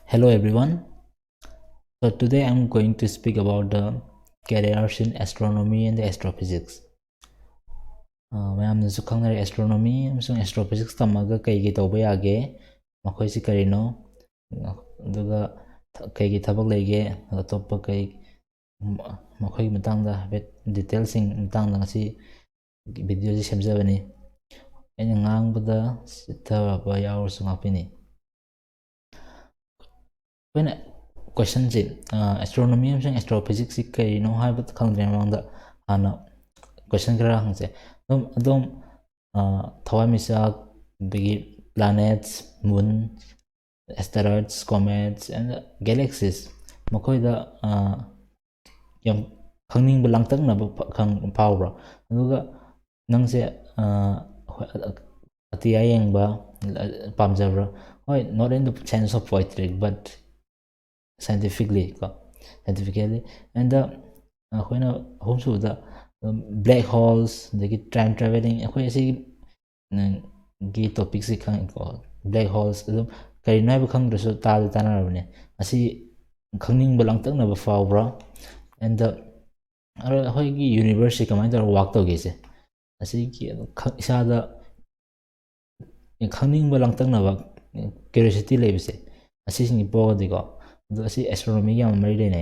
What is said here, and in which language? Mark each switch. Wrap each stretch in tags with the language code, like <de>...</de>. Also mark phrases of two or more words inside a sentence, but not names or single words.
<en>everyone. So today I'm going to speak about the careers in astronomy and astrophysics.</en> <mni>ꯃꯌꯥꯝꯅꯁꯨ ꯈꯪꯅꯔꯦ astronomy ꯑꯃꯁꯨꯡ astrophysics ꯇꯝꯃꯒ ꯀꯩ ꯇꯧꯕ ꯌꯥꯒꯦ, ꯃꯈꯣꯏꯁꯤ ꯀꯔꯤꯅꯣ, ꯑꯗꯨꯒ ꯀꯩꯒꯤ ꯊꯕꯛ ꯂꯩꯒꯦ, ꯑꯇꯣꯞꯄ ꯀꯩ ꯃꯈꯣꯏꯒꯤ ꯃꯇꯥꯡꯗ ꯍꯥꯏꯐꯦꯠ ꯗꯤꯇꯦꯜꯁꯤꯡ ꯃꯇꯥꯡꯗ ꯉꯁꯤ ꯚꯤꯗꯤꯑꯣꯁꯤ ꯁꯦꯝꯖꯕꯅꯤ. ꯑꯩꯅ ꯉꯥꯡꯕꯗ ꯆꯤꯠꯊꯕ ꯌꯥꯎꯔꯁꯨ ꯉꯥꯛꯄꯤꯅꯤ. ꯑꯩꯈꯣꯏꯅ ꯀꯣꯏꯁꯟꯁꯤ astronomy ꯑꯃꯁꯨꯡ astrophysics ꯀꯔꯤꯅꯣ ꯍꯥꯏꯕ ꯈꯪꯗ꯭ꯔꯤꯉꯩ ꯃꯃꯥꯡꯗ ꯍꯥꯟꯅ ꯀꯣꯏꯁꯟ ꯈꯔ ꯍꯪꯁꯦ. ꯑꯗꯨꯝ ꯊꯋꯥꯟꯃꯤꯆꯥꯛ, ꯑꯗꯒꯤ</mni> <en>planets, moon, asteroids, comets and galaxies</en> <mni>ꯃꯈꯣꯏꯗ ꯌꯥꯝ ꯈꯪꯅꯤꯡꯕ ꯂꯥꯡꯇꯛꯅꯕ ꯐꯥꯎꯕ꯭ꯔꯥ? ꯑꯗꯨꯒ ꯅꯪꯁꯦ ꯑꯇꯤꯌꯥ ꯌꯦꯡꯕ ꯄꯥꯝꯖꯕ꯭ꯔꯥ? ꯍꯣꯏ,</mni> <en>not in the sense of poetic but scientifically. And</en> <mni>ꯑꯩꯈꯣꯏꯅ ꯑꯍꯨꯝꯁꯨꯕꯗ</mni> <en>black holes, ꯑꯗꯒꯤ time traveling,</en> <mni>ꯑꯩꯈꯣꯏ ꯑꯁꯤꯒꯤ ꯇꯣꯄꯤꯛꯁꯤ ꯈꯪꯉꯤꯀꯣ.</mni> <en>black holes</en> <mni>ꯑꯗꯨꯝ ꯀꯔꯤꯅꯣ ꯍꯥꯏꯕ ꯈꯪꯗ꯭ꯔꯁꯨ ꯇꯥꯟꯅꯔꯕꯅꯦ. ꯑꯁꯤ ꯈꯪꯅꯤꯡꯕ ꯂꯥꯡꯇꯛꯅꯕ ꯐꯥꯎꯕ꯭ꯔꯥ? And ꯑꯩꯈꯣꯏꯒꯤ ꯌꯨꯅꯤꯚꯔꯁꯁꯤ ꯀꯃꯥꯏꯅ ꯇꯧꯔꯒ ꯋꯥꯛ ꯇꯧꯒꯦꯁꯦ, ꯑꯁꯤꯒꯤ ꯏꯁꯥꯗ ꯈꯪꯅꯤꯡꯕ ꯂꯥꯡꯇꯛꯅꯕ ꯀ꯭ꯌꯨꯔꯤꯌꯣꯁꯤꯇꯤ ꯂꯩꯕꯁꯦ, ꯑꯁꯤꯁꯤꯡꯒꯤ ꯄꯣꯛꯑꯗꯤꯀꯣ, ꯑꯗꯣ ꯑꯁꯤ ꯑꯦꯁꯇ꯭ꯔꯣꯅꯣꯃꯤꯒ ꯌꯥꯝ ꯃꯔꯤ ꯂꯩꯅꯩ.</mni>